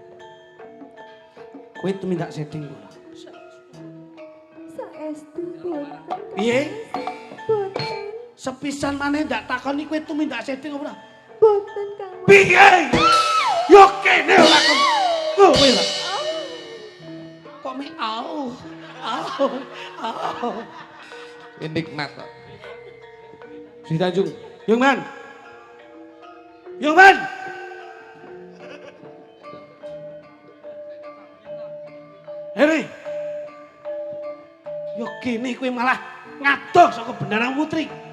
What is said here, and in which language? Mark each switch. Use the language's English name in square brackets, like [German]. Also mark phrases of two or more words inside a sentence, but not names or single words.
[Javanese] Kowe tumindak sedeng ora? Saestu boten. Piye? Boten. Sepisan maneh ndak takoni kowe tumindak sedeng ora? Boten Kang Mas. Piye? Yo kene ora kowe lah. Kok me au. Au. Nikmat kok. Si Tanjung. Yung Man. Yung Man. Heri. Yo kene kowe malah ngadoh saka bendarang putri.